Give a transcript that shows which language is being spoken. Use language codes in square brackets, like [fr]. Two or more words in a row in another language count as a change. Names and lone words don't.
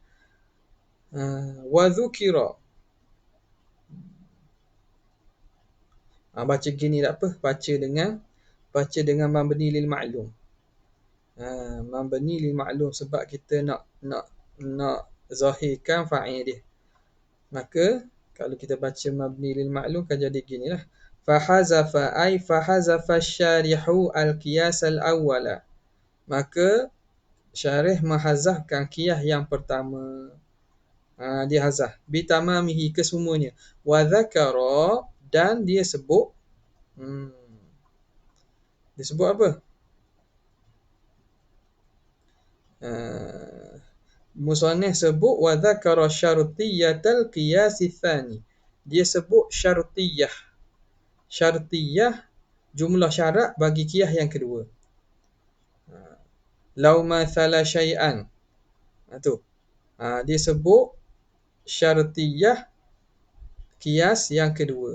[ar] وذكر, [ms] baca gini tak apa, baca dengan [ar] مبني للمعلوم. مبني للمعلوم [ms] sebab kita nak zahirkan fa'il dia. Maka kalau kita baca [ar] مبني للمعلوم [ms] kan jadi ginilah. [ar] فحذف الشارح القياس الأول, [ms] maka syarih menghazafkan qiyas yang pertama. Dia hazaf bitamamihi, kesemuanya. [ar] وذكر, [ms] dan dia sebut dia sebut apa? Musannif sebut [ar] وذكر شرطية القياس الثاني. [ms] Dia sebut syartiyah jumlah syarat bagi qiyas yang kedua. [ar] لو ماثل شيئا, [ms] tu dia sebut syartiyah qiyas yang kedua.